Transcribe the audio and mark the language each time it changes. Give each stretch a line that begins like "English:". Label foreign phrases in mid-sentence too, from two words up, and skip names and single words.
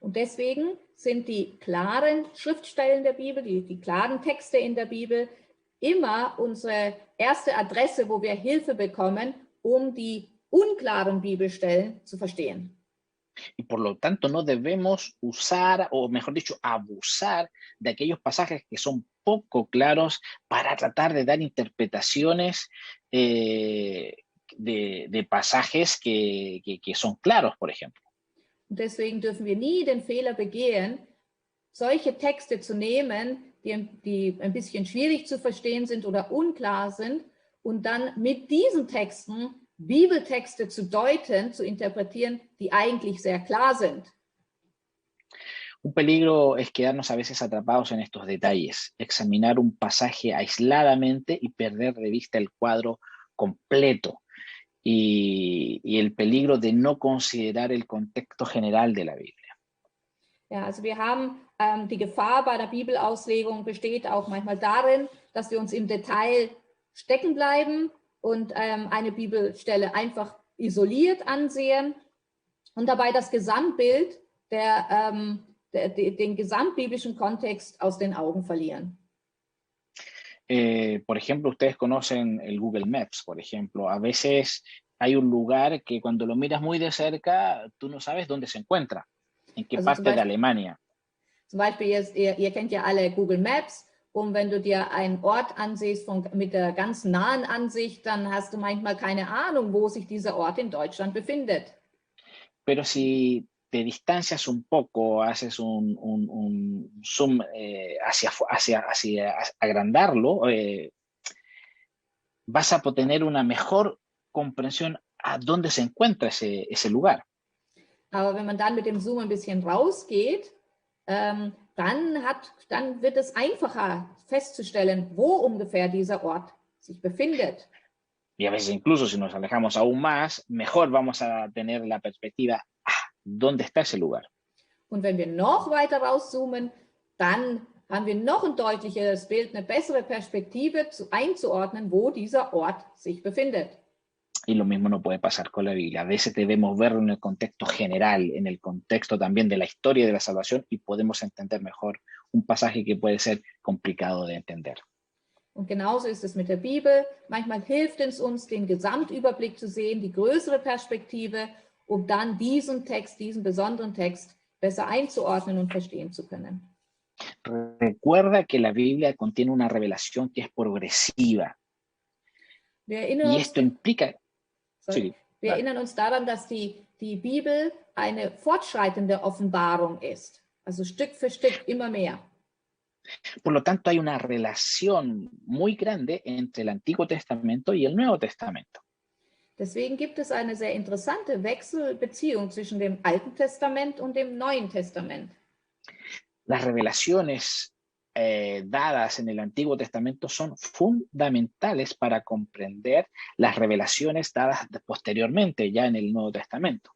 German: Und deswegen sind die klaren Schriftstellen der Bibel, die klaren Texte in der Bibel immer unsere erste Adresse, wo wir Hilfe bekommen, um die unklaren Bibelstellen zu verstehen.
Spanish: Y por lo tanto no debemos usar, o mejor dicho, abusar de aquellos pasajes que son poco claros para tratar de dar interpretaciones de pasajes que son claros, por ejemplo.
German: Und deswegen dürfen wir nie den Fehler begehen, solche Texte zu nehmen, die ein bisschen schwierig zu verstehen sind oder unklar sind, und dann mit diesen Texten Bibeltexte zu deuten, zu interpretieren, die eigentlich sehr klar sind.
Spanish: Un peligro es quedarnos a veces atrapados en estos detalles, examinar un pasaje aisladamente y perder de vista el cuadro completo y el peligro de no considerar el contexto general de la Biblia.
German: Ja, also wir haben die Gefahr bei der Bibelauslegung besteht auch manchmal darin, dass wir uns im Detail stecken bleiben und eine Bibelstelle einfach isoliert ansehen und dabei das Gesamtbild, den gesamtbiblischen Kontext aus den Augen verlieren.
Spanish: Por ejemplo, ustedes conocen el Google Maps, por ejemplo. A veces hay un lugar que cuando lo miras muy de cerca, tú no sabes dónde se encuentra, en qué parte de Alemania.
German: Zum Beispiel, ihr kennt ja alle Google Maps, und wenn du dir einen Ort ansiehst mit der ganz nahen Ansicht, dann hast du manchmal keine Ahnung, wo sich dieser Ort in Deutschland befindet.
Spanish: Pero si te distancias un poco, haces un zoom hacia agrandarlo, vas a tener una mejor comprensión a dónde se encuentra ese lugar.
German: Aber wenn man dann mit dem Zoom ein bisschen rausgeht, dann wird es einfacher festzustellen, wo ungefähr dieser Ort sich befindet.
Spanish: Y a veces incluso si nos alejamos aún más, mejor vamos a tener la perspectiva, ¿dónde está ese lugar?
German: Und wenn wir noch weiter rauszoomen, dann haben wir noch ein deutlicheres Bild, eine bessere Perspektive einzuordnen, wo dieser Ort sich befindet.
Spanish: Y lo mismo no puede pasar con la Biblia. A veces debemos verlo en el contexto general, en el contexto también de la historia de la salvación, y podemos entender mejor un pasaje que puede ser complicado de entender.
German: Und genauso ist es mit der Bibel. Manchmal hilft es uns, den Gesamtüberblick zu sehen, die größere Perspektive, um dann diesen Text, diesen besonderen Text besser einzuordnen und verstehen zu können.
Spanish: Recuerda que la Biblia contiene una revelación que es progresiva. Y esto implica...
German: Wir erinnern uns daran, dass die Bibel eine fortschreitende Offenbarung ist. Also Stück für Stück immer mehr.
Spanish: Por lo tanto, hay una relación muy grande entre el Antiguo Testamento y el Nuevo Testamento.
German: Deswegen gibt es eine sehr interessante Wechselbeziehung zwischen dem Alten Testament und dem Neuen Testament.
Spanish: Las revelaciones dadas en el Antiguo Testamento son fundamentales para comprender las revelaciones dadas posteriormente, ya en el Nuevo Testamento.